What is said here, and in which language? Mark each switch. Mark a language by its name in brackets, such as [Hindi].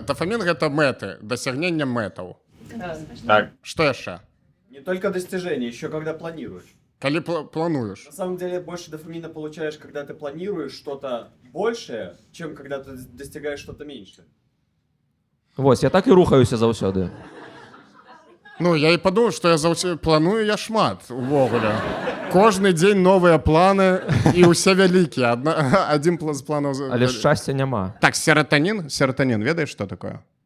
[Belarusian] Дофамін гэта мэты, дасягнення мэтаў. Так. Што яшчэ? [Russian] Не только достижение, еще когда планируешь. [Belarusian] Калі плануеш. [Russian] На самом деле больше дофамина получаешь, когда ты планируешь что-то большее, чем когда ты достигаешь что-то меньше. [Belarusian] Вось, я так і рухаюся заўсёды. Ну, я і падумаў, што я планую я шмат увогуле. Кожны дзень новыя планы і ўсе вялікія. Адзін з планаў... Але шчасця няма. Так, сератанін, ведаеш, што такое?